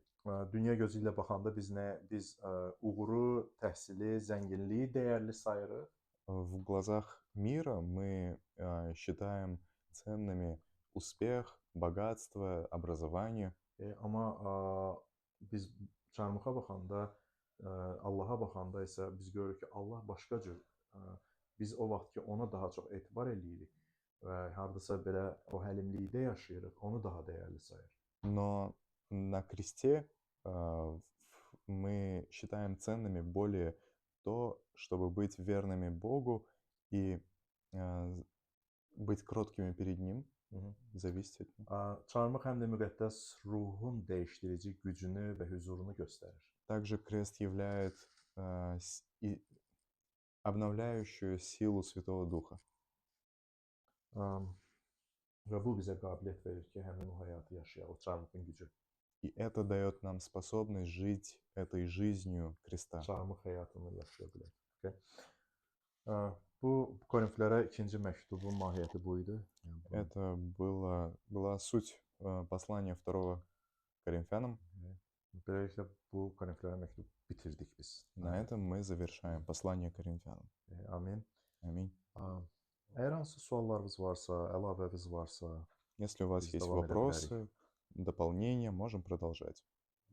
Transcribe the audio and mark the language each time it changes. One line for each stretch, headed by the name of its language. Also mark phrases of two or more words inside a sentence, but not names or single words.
Azerbaijani: Dünya gözü ilə baxanda biz uğuru, təhsili, zənginliyi dəyərli sayırıq.
Russian: В глазах мира мы считаем ценными успех, богатство, образование.
Azerbaijani: Amma biz çarmıxa baxanda, Allaha baxanda isə biz görürük ki, Allah başqa cür. Biz o vaxt ki, ona daha çox etibar eləyirik və hardasa belə o həlimlikdə yaşayırıq, onu daha dəyərli sayır.
Russian: Но на кресте мы считаем ценными более то, чтобы быть верными Богу и быть кроткими перед Ним, зависеть от Него.
Azerbaijani: Çarmıq həm də müqəddəs ruhun dəyişdirici gücünü və huzurunu göstərir.
Russian: Также крест являет обновляющую силу Святого Духа.
Azerbaijani: Və bu bizə qabiliyyət verir ki, həmin o həyatı yaşayaq, o çarmıxın gücü.
Russian: И это дает нам способность жить этой жизнью креста.
Azerbaijani: Çarmıq həyatını yaşaya bilək. Okay. Bu Korinflilərə ikinci məktubun mahiyyəti bu idi.
Russian: Это была суть послания второго Коринфянам.
Azerbaijani: Beləliklə bu Korinflilərə məktub bitirdik biz.
Russian: На этом мы завершаем послание Коринфянам.
Azerbaijani: Amin.
Russian: Аминь.
Azerbaijani: Əgər hansı suallarınız varsa, əlavəniz varsa,
Russian: Если у вас
Azerbaijani: biz
Russian: есть
Azerbaijani: davam edə bilərik.
Russian: вопросы, дополнения, можем продолжать.